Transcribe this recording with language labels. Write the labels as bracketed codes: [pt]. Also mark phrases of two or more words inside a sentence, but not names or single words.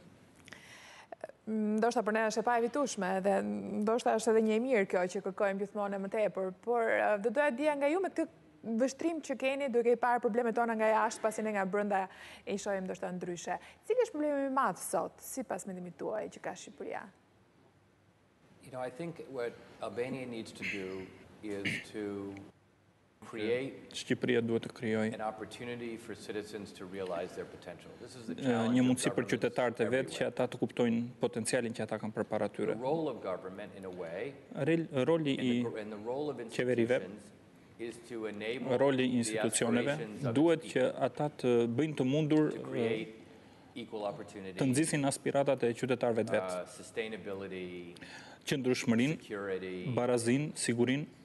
[sq] Ndoshta për ne është e pa evitueshme dhe ndoshta është edhe një e mirë kjo që kërkojmë gjithmonë më tepër, por do doja dija nga ju me këtë vështrim që keni duke i parë problemet tona nga jashtë, pasi ne nga brenda e i shohim ndoshta ndryshe. Cili është problemi më i madh sot, sipas mendimit tuaj, që ka Shqipëria? [en] I think what Albania needs to do is to create an opportunity for citizens to realize their potential. This is the challenge. [sq] Një mundësi për qytetarët e vetë që ata të kuptojnë potencialin që ata kanë përpara tyre. [en] The role of government in a way, [sq] roli i qeverive, roli i institucioneve duhet që ata të bëjnë të mundur të nxisin aspiratat e qytetarëve të vetë. Qëndrueshmërinë, barazinë, sigurinë.